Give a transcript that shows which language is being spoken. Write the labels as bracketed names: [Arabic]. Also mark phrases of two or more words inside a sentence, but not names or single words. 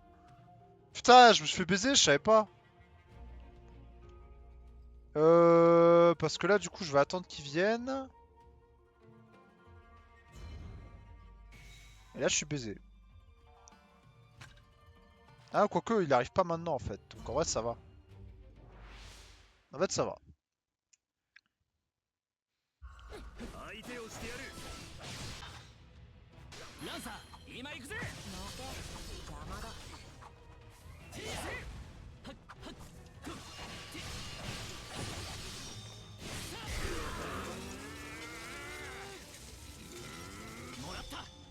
[French] Putain, je me suis fait baiser, je savais pas. Parce que là, du coup, je vais attendre qu'ils viennent. Et là, je suis baisé. Ah, quoique, il arrive pas maintenant en fait. Donc en vrai, ça va. En fait, ça va. [Japanese] 相手をしてやる。ランサー今行くぜ。邪魔だ。もらった。